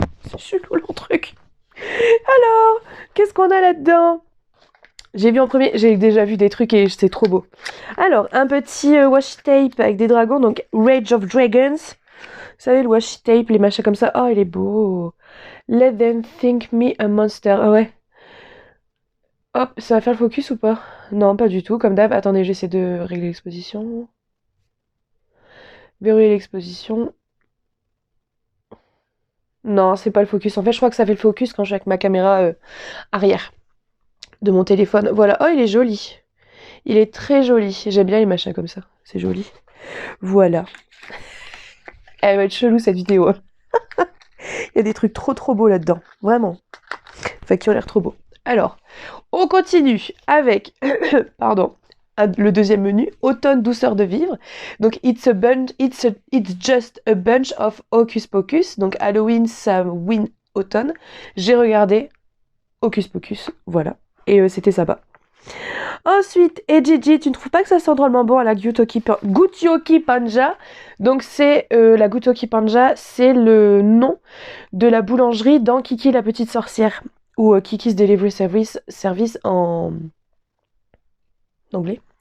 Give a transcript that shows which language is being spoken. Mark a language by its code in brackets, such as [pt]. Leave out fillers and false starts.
[fr] C'est chelou le truc. Alors, qu'est-ce qu'on a là-dedans? J'ai vu en premier, j'ai déjà vu des trucs et c'est trop beau. Alors, un petit washi tape avec des dragons, donc Rage of Dragons. Vous savez, le washi tape, les machins comme ça. Oh, il est beau. [en] Let them think me a monster. [fr] Ah ouais. Hop, ça va faire le focus ou pas? Non, pas du tout, comme d'hab. Attendez, j'essaie de régler l'exposition. Verrouiller l'exposition. Non, c'est pas le focus. En fait, je crois que ça fait le focus quand je suis avec ma caméra arrière de mon téléphone. Voilà. Oh, il est joli. Il est très joli. J'aime bien les machins comme ça. C'est joli. Voilà. Elle va être chelou cette vidéo. Il y a des trucs trop beaux là-dedans. Vraiment. Enfin, qui ont l'air trop beaux. Alors, on continue avec... Pardon. Le deuxième menu, automne douceur de vivre. [en] Donc it's just a bunch of hocus pocus. [fr] Donc Halloween, Samhain, automne. J'ai regardé hocus pocus, voilà. Et c'était sympa. Ensuite, Ejiji, tu ne trouves pas que ça sent drôlement bon à la Gutyoki Panja? Donc c'est la Gutyoki Panja, c'est le nom de la boulangerie dans Kiki la petite sorcière ou Kiki's Delivery Service en anglais.